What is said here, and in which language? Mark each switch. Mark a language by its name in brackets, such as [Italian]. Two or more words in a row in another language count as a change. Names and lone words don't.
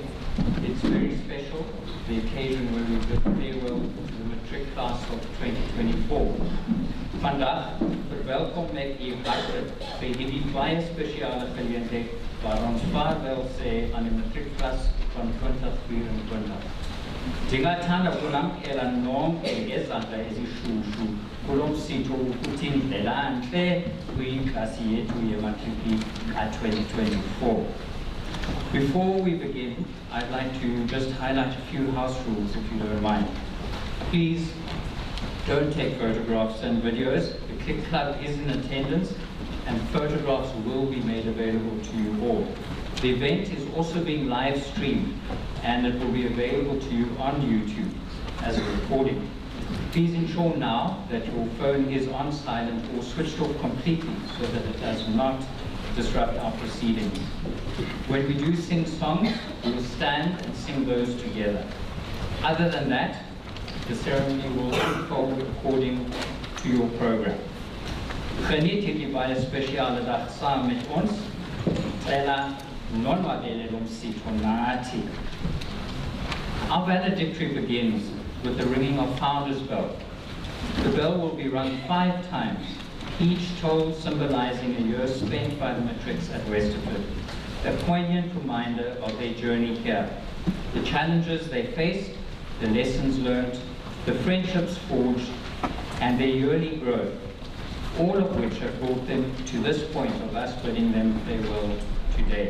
[English] It's very special, the occasion where we bid farewell to the matric class of 2024. [Afrikaans] Vandaag verwelkom ek u hartlik by hierdie baie spesiale geleentheid waar ons vaarwel sê aan die matriekklas van 2024. [Xhosa] Ndingathanda ukunamkela nonke ngezandla ezishushu kulo msitho ukuthi ndlelantle kwiklasi yethu yematriki ka-2024. [English] Before we begin, I'd like to just highlight a few house rules, if you don't mind. Please don't take photographs and videos. The Click Club is in attendance and photographs will be made available to you all. The event is also being live streamed and it will be available to you on YouTube as a recording. Please ensure now that your phone is on silent or switched off completely so that it does not disrupt our proceedings. When we do sing songs, we will stand and sing those together. Other than that, the ceremony will unfold according to your program. [Afrikaans] Geniet hierdie baie spesiale dag saam met ons. [Xhosa] Cela nonwabele lo msitho nathi. [English] Our valedictory begins with the ringing of Founder's Bell. The bell will be rung 5 times, each toll symbolizing a year spent by the matrics at Westerford, a poignant reminder of their journey here, the challenges they faced, the lessons learned, the friendships forged, and their yearly growth, all of which have brought them to this point of us bidding them farewell today.